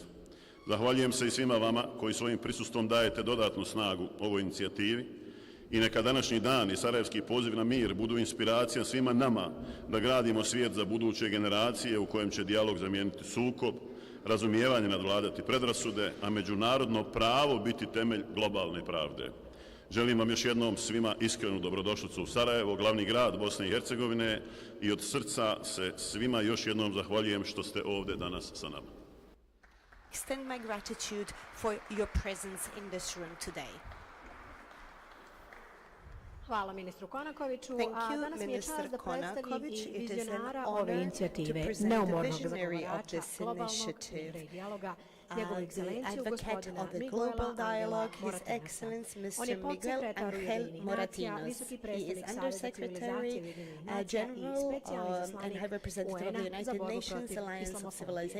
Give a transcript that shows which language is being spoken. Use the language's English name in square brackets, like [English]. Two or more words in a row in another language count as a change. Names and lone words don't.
[Bosnian] Zahvaljujem se i svima vama koji svojim prisustvom dajete dodatnu snagu ovoj inicijativi i neka današnji dan i sarajevski poziv na mir budu inspiracija svima nama da gradimo svijet za buduće generacije u kojem će dijalog zamijeniti sukob, razumijevanje nadvladati predrasude, a međunarodno pravo biti temelj globalne pravde. Želim vam još jednom svima iskrenu dobrodošlicu u Sarajevo, glavni grad Bosne i Hercegovine, i od srca se svima još jednom zahvaljujem što ste ovdje danas sa nama. [English] Extend my gratitude for your presence in this room today. [Bosnian] Hvala ministru Konakoviću. [English] Thank [Bosnian] A [English] you, [Bosnian] danas mi je čast da predstavim i vizionara ove inicijative, neumornog zagovarača globalnog mira i dijaloga, njegovu ekscelenciju gospodina Miguela Angela Moratinosa. On je podsekretar Ujedinjenih nacija, visoki predstavnik Saveza civilizacije Ujedinjenih nacija i specijalni izaslanik UN-a za borbu protiv islamofobije.